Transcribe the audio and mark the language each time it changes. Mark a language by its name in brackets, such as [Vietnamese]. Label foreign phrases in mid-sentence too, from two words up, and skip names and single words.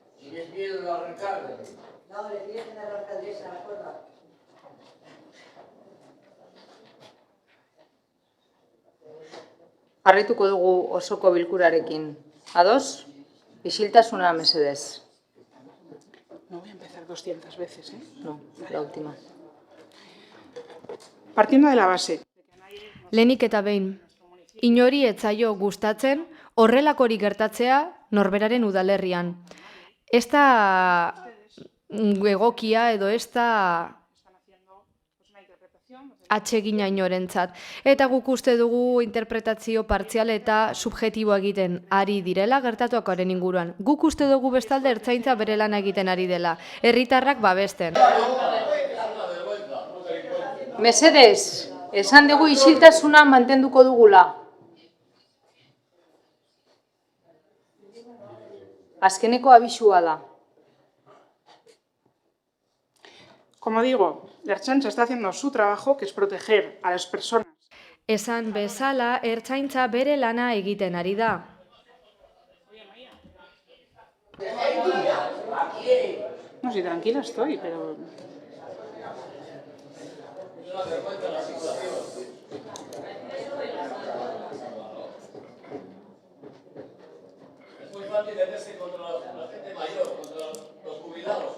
[Spanish] ¿Tienes miedo de arrancarle? No, le tienes que dar a la alcaldesa la cuerda. [Basque] Jarraituko dugu osoko bilkurarekin. Ados? Isiltasuna mesedez. [Spanish] No voy a empezar 200 veces, ¿eh? No, la última. Partiendo de la base. [Basque] Lehenik eta behin, inori etzaio gustatzen horrelakori gertatzea norberaren udalerrian. Ez da egokia edo ez da atsegina inorentzat. Eta guk uste dugu interpretazio partzial eta subjektibo egiten ari direla gertatuakoaren inguruan. Guk uste dugu bestalde ertzaintza bere lana egiten ari dela. Herritarrak babesten. Mesedez, esan dugu isiltasuna mantenduko dugula. Azkeneko abisua da. [Spanish] Como digo, la Ertzaintza está haciendo su trabajo, que es proteger a las personas. [Basque] Esan bezala, ertzaintza bere lana egiten ari da. [Spanish] No, sí, tranquila estoy, pero... Es muy fácil meterse contra la gente mayor, contra los jubilados.